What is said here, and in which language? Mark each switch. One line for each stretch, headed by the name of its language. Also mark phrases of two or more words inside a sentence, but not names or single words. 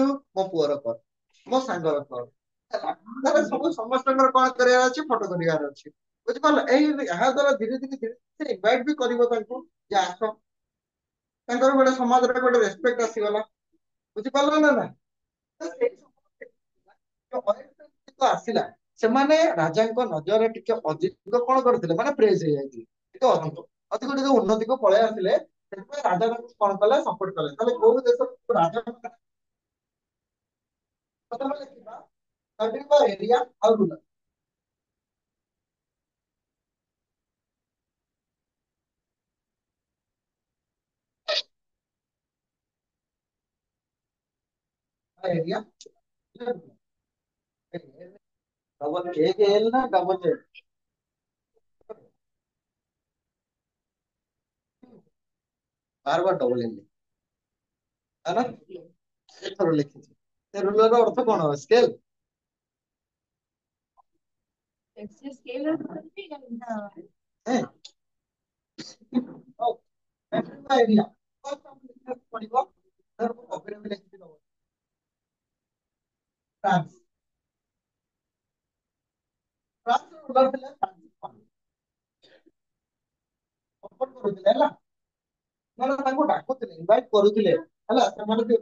Odia: ମୋ ପୁଅର କର ମୋ ସାଙ୍ଗର କର ହେଲା ତାହେଲେ ସବୁ ସମସ୍ତଙ୍କର କଣ କରିବାର ଅଛି ଫଟୋ କରିବାର ଅଛି ବୁଝିପାରିଲ ଏଇ ଏହା ଦ୍ଵାରା ଧୀରେ ଧୀରେ ଇନଭାଇଟ ବି କରିବ ତାଙ୍କୁ ଯେ ଆସ ତାଙ୍କର ଗୋଟେ ସମାଜରେ ଗୋଟେ ରେସପେକ୍ଟ ଆସିଗଲା ବୁଝିପାରିଲ ନା ନା ତ ସେଇ ଯୋଉ ଅୟନ ଆସିଲା ସେମାନେ ରାଜାଙ୍କ ନଜରରେ ଟିକେ ଅଧିକ କଣ କରିଥିଲେ ମାନେ ପ୍ରେଜ ହେଇଯାଇଥିଲେ ଟିକେ ଅଧିକ ଅଧିକ ଟିକେ ଉନ୍ନତିକୁ ପଳେଇ ଆସିଲେ ସେଥିପାଇଁ ରାଜା ତାଙ୍କୁ କଣ କଲେ ସପୋର୍ଟ କଲେ ତାହେଲେ କୋଉ ଦେଶ ରାଜା ପ୍ରଥମେ ଲେଖିବା
English: country area
Odia: ଆଉ ରୁଲର
Hindi: एरिया डबल एक एल ना
English: double L
Hindi: बार बार
English: double L
Hindi: है ना थोड़ा लिखिए
Odia: ସେ ରୁଲର ଅର୍ଥ କଣ ସ୍କେଲ ସ୍କେଲ ନା ଏରିଆ ପଡିବ ଲେଖିଦେବ ଫ୍ରାନ୍ସ ଫ୍ରାନ୍ସ ରୁଲର ଥିଲେ ସପୋର୍ଟ କରୁଥିଲେ ହେଲା ସେମାନେ ତାଙ୍କୁ ଡାକୁଥିଲେ ଇନଭାଇଟ କରୁଥିଲେ ହେଲା ସେମାନେ